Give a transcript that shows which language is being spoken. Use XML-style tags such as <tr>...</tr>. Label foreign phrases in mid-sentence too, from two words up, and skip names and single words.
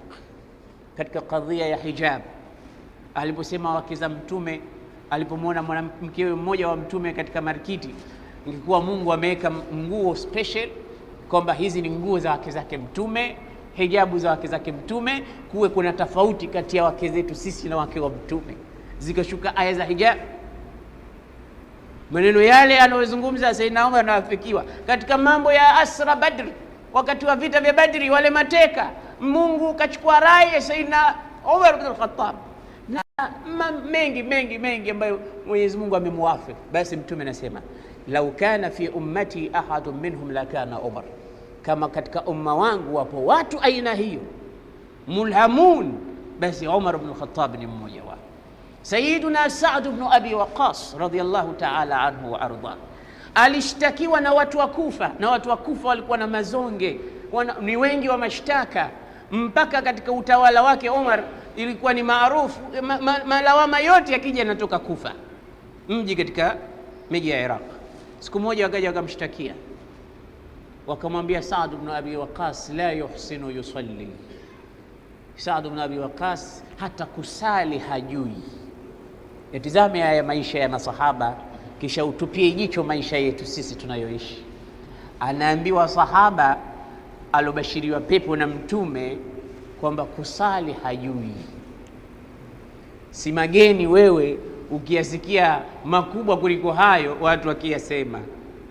<sw>Katika kadhia ya hijab, aliposema wake za Mtume, alipomwona mwanamke mmoja wa Mtume katika markiti, ingekuwa Mungu ameweka nguo special kwamba hizi ni nguo za wake zake Mtume, hijabu za wake zake Mtume, kuwe kuna tofauti kati ya wake zetu sisi na wake wa Mtume. Zikashuka aya za hijab. Maneno yale anayozungumza Sayyidina Umar anafikiwa katika mambo ya asra Badr, wakati wa vita vya Badri, wale mateka, Mungu kachukua rai ya Sayyidina Umar ibn al-Khattab na mengi ambayo Mwenyezi Mungu amemwafiki. Basi Mtume anasema</sw> <ar>لو كان في أمتي أحد منهم لكان عمر,</ar> <sw>kama katika umma wangu wapo watu aina hiyo mulhamun, basi Umar ibn al-Khattab ni mmoja wao. Sayyiduna Sa'd ibn Abi Waqqas</sw> <ar>رضي الله تعالى عنه وأرضاه,</ar> <sw>alishtakiwa na watu wa Kufa, na watu wa Kufa walikuwa na mazonge, ni wengi wa mashtaka, mpaka katika utawala wake Umar ilikuwa ni maarufu malawama yote yakija yanatoka Kufa, mji katika miji ya Iraq. Siku moja wakaja wakamshtakia, wakamwambia Sa'd ibn Abi Waqqas</sw> <ar>لا يحسن يصلي,</ar> <sw>Sa'd ibn Abi Waqqas hata kusali hajui. Yatizame haya maisha ya masahaba, kisha utupie jicho maisha yetu sisi tunayoishi. Anaambiwa sahaba alobashiriwa pepo na Mtume kwamba kusali hajui. Si mageni wewe ukiyasikia makubwa kuliko hayo watu wakiyasema.</sw>